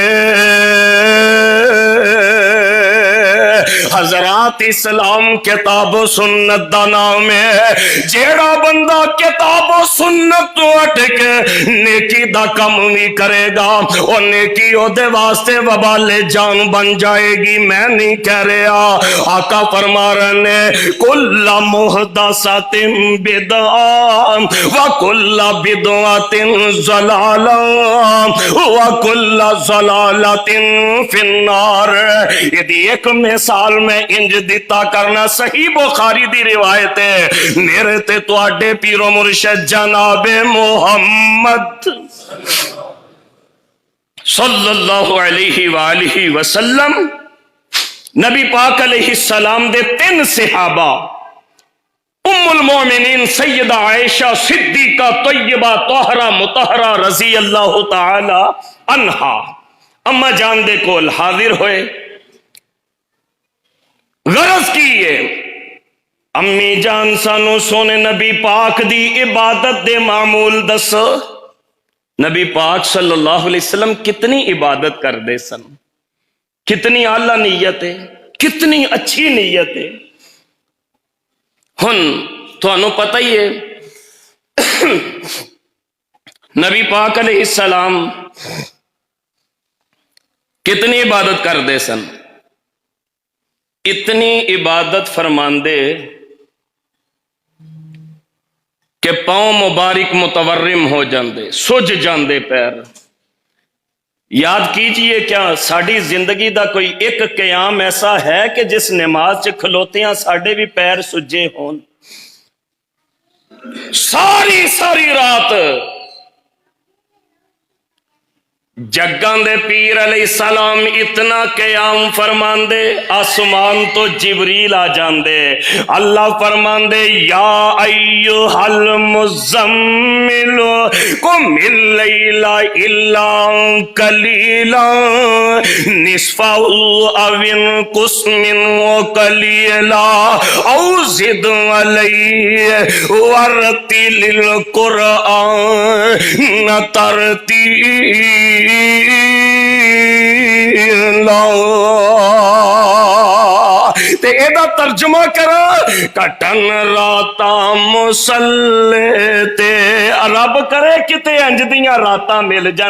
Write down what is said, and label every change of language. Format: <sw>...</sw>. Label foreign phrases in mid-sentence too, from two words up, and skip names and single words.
<pa>حضرات اسلام کتاب سنت دا نام ہے. جیہڑا بندہ کتاب سنت توں ہٹ کے نیکی دا کم بھی کرے گا، اور نیکی اودے واسطے وبالِ جان بن جائے گی. میں نہیں کہہ رہا، آقا فرما رہے نے</pa> <ar>كل محدثة بدعة و كل بدعة ضلالة و كل ضلالة في النار.</ar> <pa>یدی اک مثال میں انج دتا کرنا، صحیح بخاری دی روایت ہے، میرے تے تہاڈے پیر و مرشد جنابِ محمد</pa> <ar>صلى الله عليه و آله و سلم,</ar> <pa>نبی پاک</pa> <ar>عليه السلام</ar> <pa>دے تین صحابہ,</pa> <ar>أم المؤمنين</ar> <pa>سیدہ عائشہ صدیقہ</pa> <ar>طيبة طاهرة مطهرة رضي الله تعالى عنها,</ar> <pa>اماں جان دے کول حاضر ہوئے. غرض کی ہے، امی جان سانوں سوہنے نبی پاک دی عبادت دے معمول دسو. نبی پاک</pa> <ar>صلى الله عليه وسلم</ar> <pa>کتنی عبادت کرتے سن، کتنی اعلیٰ نیت ہے، کتنی اچھی نیت ہے. ہن تہانوں پتا ہی ہے نبی پاک</pa> <ar>عليه السلام</ar> <pa>کتنی عبادت کرتے سن. اتنی عبادت فرماندے کہ پاؤں مبارک متورم ہو جاتے، سج جاتے پیر. یاد کیجیے، کیا ساڈی زندگی کا کوئی ایک قیام ایسا ہے کہ جس نماز چ کھلوتیاں ساڈے بھی پیر سجے ہون. ساری ساری رات جگاں دے پیر علیہ السلام اتنا قیام فرماندے، آسمان توں جبریل آ جاندے. اللہ فرماندے</pa> <ar>يا أيها المزمل قم الليل إلا قليلا نصفه أو انقص منه قليلا أو زد عليه و رتل القرآن ترتيلا.</ar> <pa>تے ایدا ترجمہ کرا، کٹن راتاں مصلے تے، رب کرے کتے انج دیاں راتاں مل جان.</pa>